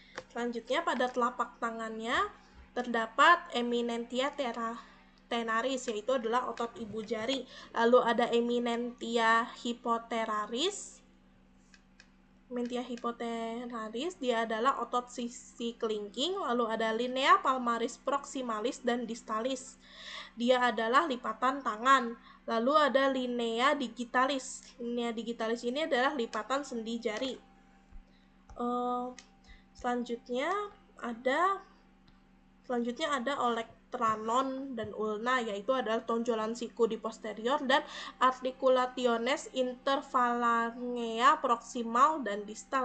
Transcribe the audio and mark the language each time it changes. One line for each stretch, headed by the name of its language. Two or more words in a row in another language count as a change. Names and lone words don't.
Indonesian: Selanjutnya pada telapak tangannya terdapat
Latin: eminentia tenaris,
Indonesian: yaitu adalah otot ibu jari. Lalu ada
Latin: eminentia hypothalamus. Eminentia hypothalamus
Indonesian: dia adalah otot sisi kelingking. Lalu ada
Latin: linea palmaris proximalis
Indonesian: dan distalis. Dia adalah lipatan tangan. Lalu ada
Latin: linea digitalis. Linea digitalis
Indonesian: ini adalah lipatan sendi jari. Selanjutnya ada olecranon dan ulna, yaitu adalah tonjolan siku di posterior dan
Latin: articulationes interphalangea proximal
Indonesian: dan distal.